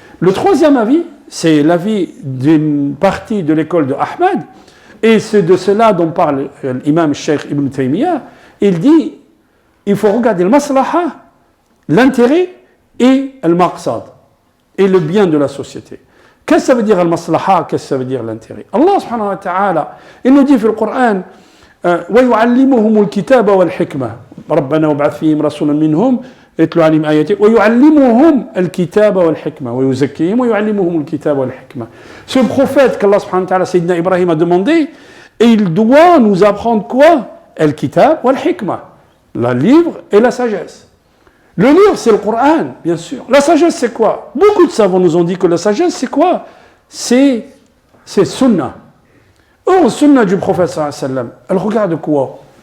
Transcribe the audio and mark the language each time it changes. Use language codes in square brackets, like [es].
[fr] Le troisième avis, c'est l'avis d'une partie de l'école de Ahmad, et c'est de cela dont parle l'imam Cheikh Ibn Taymiyyah. Il dit il faut regarder le maslaha, l'intérêt et le maqsad, et le bien de la société. Qu'est-ce que ça veut dire al-maslaha, qu'est-ce que ça veut dire l'intérêt? Allah subhanahu wa ta'ala, il nous dit dans le Coran [ar] وَيُعَلِّمُهُمُ الْكِتَابَ وَالْحِكْمَةَ رَبَّنَا وَابْعَثْ فِيهِمْ رَسُولًا مِّنْهُمْ يَتْلُو عَلَيْهِمْ آيَاتِكَ وَيُعَلِّمُهُمْ الْكِتَابَ وَالْحِكْمَةَ وَيُزَكِّيهِمْ وَيُعَلِّمُهُمُ الْكِتَابَ وَالْحِكْمَةَ. [fr] Ce prophète qu'Allah subhanahu wa ta'ala, Sayyidina Ibrahim, a demandé, et il doit nous apprendre quoi? Al-kitab wal-hikmah, le livre et la sagesse. Le livre, c'est le Coran, bien sûr. La sagesse, c'est quoi? Beaucoup de savants nous ont dit que la sagesse, c'est quoi? C'est sunnah. Or, sunnah du prophète sallallahu alayhi wa sallam, elle regarde quoi?